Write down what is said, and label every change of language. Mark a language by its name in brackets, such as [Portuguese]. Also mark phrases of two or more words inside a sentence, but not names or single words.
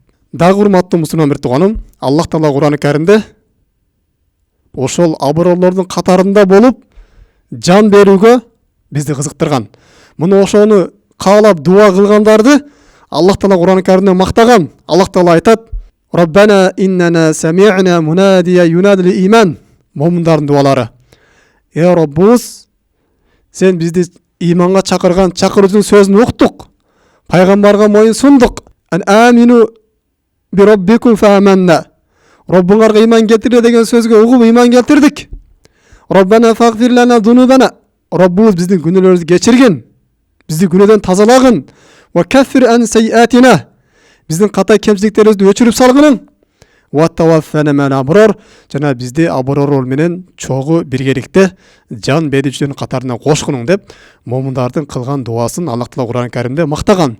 [Kyrgyz] Дагы урматтуу мусулман бир тууганым, Аллах Таала Кур'ан Каримде ошол аброрлордун катарында болуп жан берүүгө бизди кызыктырган. Мына ошону каалап дуа кылгандарды Аллах Таала Кур'ан Каримде мактаган. Аллах Таала айтат: [Arabic] «ربنا إننا سمعنا مناديا ينادي للإيمان». [Kyrgyz] Момундардын дуалары: «Эй Роббубуз, сен бизди иманга чакырган чакыруучунун сөзүн уктук, пайгамбарга моюн сундук. [Arabic] أن آمنوا بربكم فآمنا». [Kyrgyz] Роббуңарга иман келтире деген сөзгө угуп иман келтирдик. [Arabic] ربنا اغفر لنا ذنوبنا. [Kyrgyz] Роббубуз биздин күнөөлөрүбүздү кечиргин, бизди күнөөдөн тазалагын. [Arabic] وكفر عنا سيئاتنا. [Kyrgyz] Биздин ката кемчиликтерибизди өчүрүп салгын. [Arabic] وتوفنا مع الأبرار. [Kyrgyz] Жана бизди аброрлор менен чогуу биргеликте жан берүүчүлөрдүн катарына кошкунуң деп момундардын кылган дуасын Аллах Таала Кур'ан Каримде мактаган.